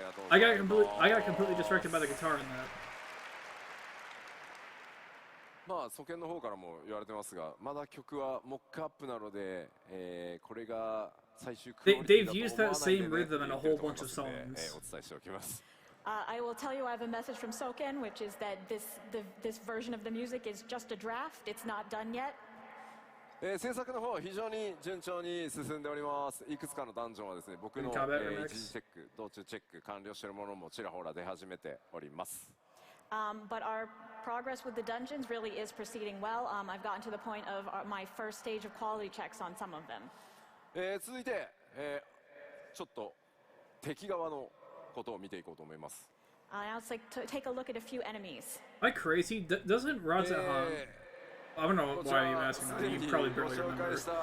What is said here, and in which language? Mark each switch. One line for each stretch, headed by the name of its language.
English: I got completely distracted by the guitar in that.
Japanese: まあ、祖権の方からも言われてますが、まだ曲はモックアップなので、これが最終クオリティだと思わないでねって言ってると思いますので、お伝えしておきます。
English: I will tell you I have a message from Soken, which is that this version of the music is just a draft. It's not done yet.
Japanese: 制作の方非常に順調に進んでおります。いくつかのダンジョンはですね、僕の、一時チェック、道中チェック完了しているものもちらほら出始めております。
English: But our progress with the dungeons really is proceeding well. I've gotten to the point of my first stage of quality checks on some of them.
Japanese: 続いて、ちょっと敵側のことを見ていこうと思います。
English: Now let's take a look at a few enemies. Am I crazy? Doesn't Rajahan... I don't know why you're asking that. You probably barely remember.